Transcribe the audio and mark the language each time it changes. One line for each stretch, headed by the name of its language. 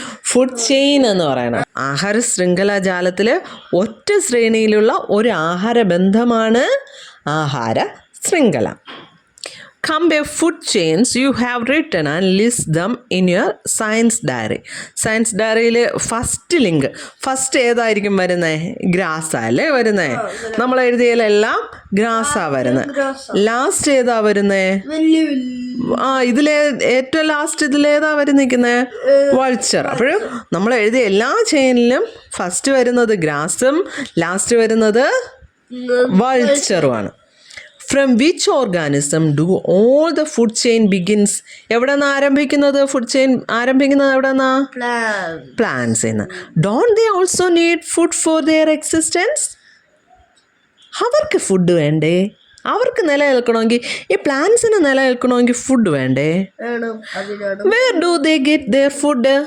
Malayalam: Food chain എന്ന് പറയുന്നത്. ആഹാര ശൃംഖല ജാലത്തിൽ ഒറ്റ ശ്രേണിയിലുള്ള ഒരു ആഹാര ബന്ധമാണ് ആഹാര ശൃംഖല.
English: Compare food chains you have written and list them in your science diary.
Malayalam: Science ഡയറിയിൽ ഫസ്റ്റ് ഏതായിരിക്കും വരുന്നത്? ഗ്രാസാ അല്ലേ വരുന്നത്? നമ്മൾ എഴുതിയാലെല്ലാം ഗ്രാസാ വരുന്നത്. ലാസ്റ്റ് ഏതാ വരുന്നത്? ഇതിലെ ഏറ്റവും ലാസ്റ്റ് ഇതിലേതാ വരുന്നിരിക്കുന്നത്? വൾച്ചർ. അപ്പോഴും നമ്മൾ എഴുതിയ എല്ലാ ചെയിനിലും ഫസ്റ്റ് വരുന്നത് ഗ്രാസും ലാസ്റ്റ് വരുന്നത് വൾച്ചറുമാണ്.
English: From which organism do all the food chain begins?
Malayalam: എവിടെ നിന്നാണ് ആരംഭിക്കുന്നത്? ഫുഡ് ചെയിൻ ആരംഭിക്കുന്നത് എവിടെ നിന്നാ? പ്ലാന്റ്സ് എന്ന്.
English: Don't they also need food for their existence?
Malayalam: അവർക്ക് ഫുഡ് വേണ്ടേ? അവർക്ക് നിലനിൽക്കണമെങ്കിൽ, ഈ പ്ലാന്റ്സിന് നിലനിൽക്കണമെങ്കിൽ ഫുഡ് വേണ്ടേ?
English: Where do they get their food?